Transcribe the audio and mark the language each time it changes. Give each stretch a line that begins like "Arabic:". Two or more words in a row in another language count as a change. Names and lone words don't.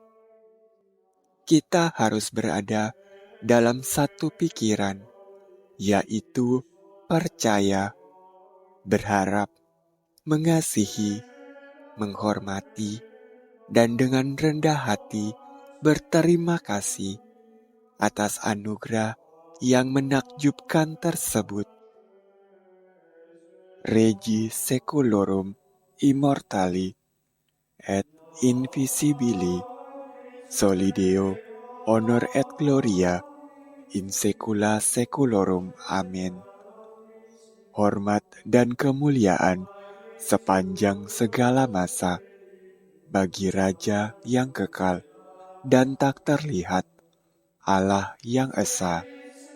Indonesian: Kita harus berada dalam satu pikiran, yaitu percaya, berharap, mengasihi, menghormati, dan dengan rendah hati berterima kasih atas anugerah yang menakjubkan tersebut.
Latin: Regi Secularum Immortali et Invisibili Soli Deo Honor et Gloria in secula seculorum.
Indonesian: Amin. Hormat dan kemuliaan sepanjang segala masa bagi Raja yang kekal dan tak terlihat, Allah yang esa,